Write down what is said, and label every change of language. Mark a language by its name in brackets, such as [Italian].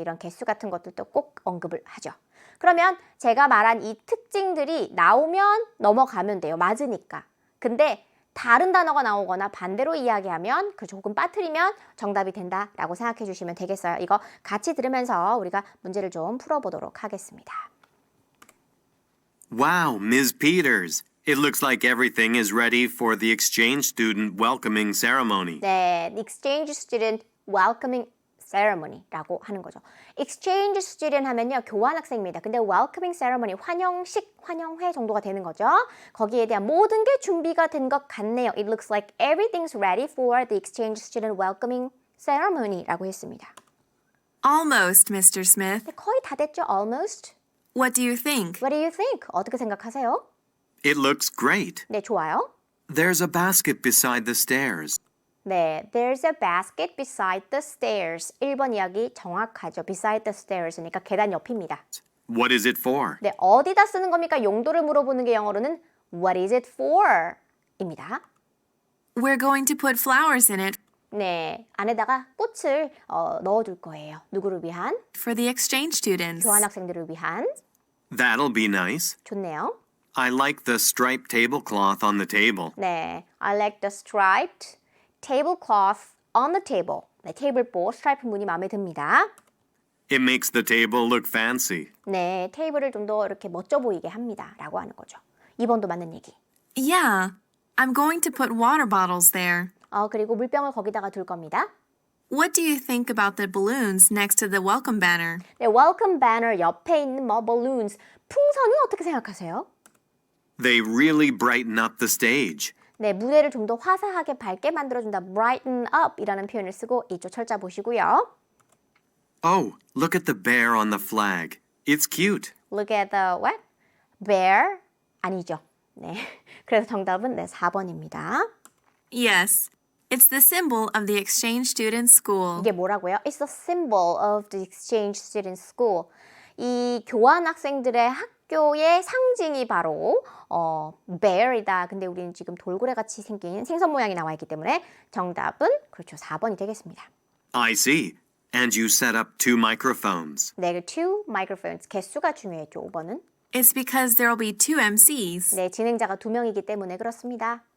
[Korean] 이런 개수 같은 것들도 꼭 언급을 하죠. 그러면 제가 말한 이 특징들이 나오면 넘어가면 돼요. 맞으니까. 근데 다른 단어가 나오거나 반대로 이야기하면 그렇죠. 혹은 빠뜨리면 정답이 된다라고 생각해 주시면 되겠어요. 이거 같이 들으면서 우리가 문제를 좀 풀어보도록 하겠습니다. [English] Wow, Ms. Peters. It looks like everything is ready for the exchange student welcoming ceremony. [Korean] 네, exchange student welcoming ceremony라고 하는 거죠. exchange student 하면요, 교환학생입니다. 근데 welcoming ceremony, 환영식, 환영회 정도가 되는 거죠. 거기에 대한 모든 게 준비가 된 것 같네요. [English] It looks like everything's ready for the exchange student welcoming ceremony [Korean] 라고 했습니다. [English] Almost, Mr. Smith. [Korean] 네, 거의 다 됐죠, almost. [English] What do you think? What do you think? [Korean] 어떻게 생각하세요? [English] It looks great. [Korean] 네, 좋아요. [English] There's a basket beside the stairs. 네, there's a basket beside the stairs. [Korean] 1번 이야기 정확하죠. beside the stairs니까 계단 옆입니다. [English] What is it for? [Korean] 네, 어디다 쓰는 겁니까? 용도를 물어보는 게 영어로는 [English] what is it for? [Korean] 입니다. [English] We're going to put flowers in it [Korean] 네, 안에다가 꽃을 넣어둘 거예요. 누구를 위한? [English] for the exchange students. [Korean] 교환학생들을 위한. [English] That'll be nice. [Korean] 좋네요. [English] I like the striped tablecloth on the table. 네, I like the striped tablecloth on the table. [Korean] 네, 테이블보 스트라이프 무늬 마음에 듭니다. [English] It makes the table look fancy. [Korean] 네, 테이블을 좀 더 이렇게 멋져 보이게 합니다. 라고 하는 거죠. 2번도 맞는 얘기. [English] Yeah, I'm going to put water bottles there. [Korean] 그리고 물병을 거기다가 둘 겁니다. [English] What do you think about the balloons next to the welcome banner? [Korean] 네, welcome banner 옆에 있는 balloons, 풍선은 어떻게 생각하세요? [English] They really brighten up the stage. [Korean] 네, 무대를 좀 더 화사하게 밝게 만들어준다. brighten up 이라는 표현을 쓰고 이쪽 철자 보시고요. [English] Oh, look at the bear on the flag. It's cute. Look at the what? bear 아니죠. [Korean] 네, 그래서 정답은 네, 4번입니다. [English] Yes, it's the symbol of the exchange student school. [Korean] 이게 뭐라고요? [English] It's the symbol of the exchange student school. [Korean] 이 교환 학생들의 학교의 상징이 바로 bear이다. 근데 우리는 지금 돌고래 같이 생긴 생선 모양이 나와 있기 때문에 정답은 그렇죠. 4번이 되겠습니다. [English] I see. And you set up 2 microphones. [Korean] 네, [English] two microphones. [Korean] 개수가 중요했죠. 5번은. [English] It's because there'll be 2 MCs. [Korean] 네, 진행자가 2명이기 때문에 그렇습니다.